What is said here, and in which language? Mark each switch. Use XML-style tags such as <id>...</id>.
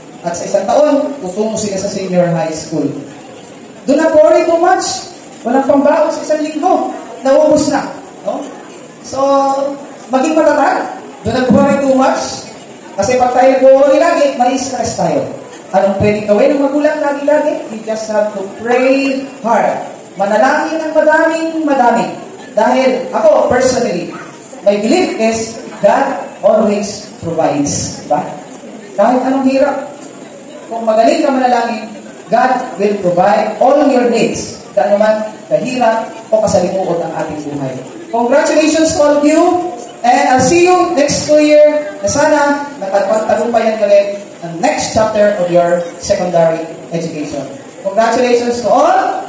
<tl>At sa 1 taon, tutungo sila sa senior high school.</tl> <en>Do not worry too much.</en> <tl>Walang pambaon sa 1 linggo. Naubos na. No? So, maging matatag.</tl> <en>Do not worry too much.</en> <tl>Kasi pag tayo nag-worry lagi, may stress tayo. Anong pwedeng gawin ng magulang lagi-lagi?</tl> <en>We just have to pray hard.</en> <tl>Manalangin ng madaming. Dahil ako, personally,</tl> <en>my belief is God always provides.</en> <tl>Diba? Kahit anong hirap, kung magaling ka manalangin,</tl> <en>God will provide all your needs.</en> <tl>Kaya naman, kahirap o kasalimuot ang ating buhay.</tl> <en>Congratulations to all of you. And I'll see you next school year</en> <tl>na sana nakapagtagumpayan ulit ang</tl> <en>next chapter of your secondary education. Congratulations to all.</en>